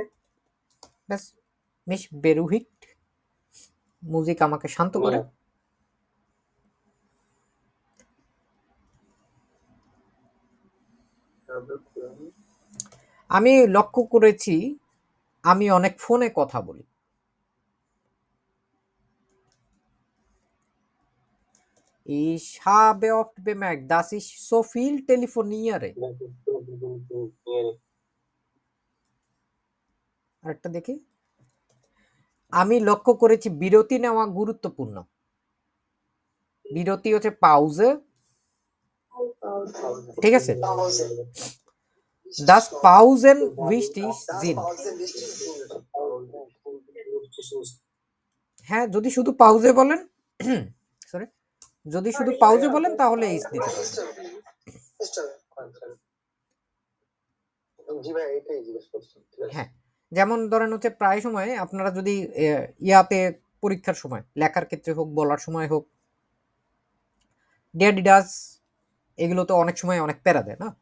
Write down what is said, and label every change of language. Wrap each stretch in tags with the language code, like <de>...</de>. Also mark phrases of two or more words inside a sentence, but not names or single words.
<bn>ব্যাস,</bn> <de>mich beruhigt,</de> <bn>মুজিক আমাকে শান্ত করে। আমি লক্ষ্য করেছি আমি অনেক ফোনে কথা বলি।</bn> <de>Ich habe oft bemerkt, dass ich so viel telefoniere.</de> <bn>আরেকটা দেখি, আমি লক্ষ্য করেছি বিরতি নেওয়া গুরুত্বপূর্ণ। বিরতি হচ্ছে পাউজে, ঠিক আছে?</bn> <de>Das Pausen wichtig sind.</de> <bn>হ্যাঁ, যদি শুধু পাউজে বলেন, সরি, যদি শুধু পাউজে বলেন তাহলে এইচ দিতে পারেন। জি ভাই, এটাই জিজ্ঞেস করছি। ঠিক আছে। হ্যাঁ, যেমন ধরেন হচ্ছে প্রায় সময় আপনারা যদি ইয়াতে পরীক্ষার সময় লেখার ক্ষেত্রে হোক, বলার সময় হোক,</bn> <de>der das</de> <bn>এগুলো তো অনেক সময় অনেক প্যারা দেয় না?</bn>